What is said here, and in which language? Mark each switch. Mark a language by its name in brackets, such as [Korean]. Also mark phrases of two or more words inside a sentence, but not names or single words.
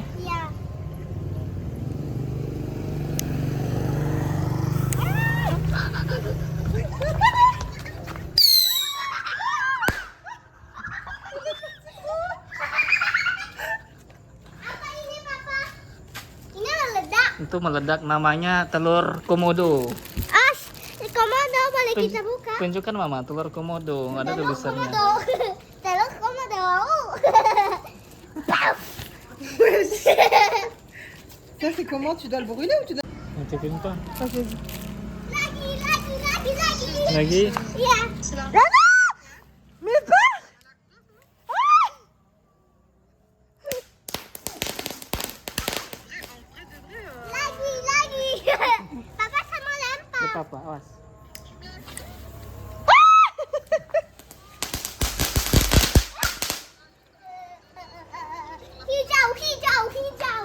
[Indonesian] ya. Apa ini, Papa? Ini meledak. Itu meledak, namanya telur komodo. As, komodo boleh kita buka. Tunjukkan Mama, telur komodo. Ada Telur tulisannya. komodo. Telur komodo. [French] Ça, c'est comment? Tu dois le brûler ou tu dois... [Indonesian] Ngecekin apa? [French] Vas-y. [Indonesian] Lagi. Lagi. Iya. [French] Mais pas! [Indonesian] Lagi. Papa sama lempar. Apa apa? Awas. Hijau.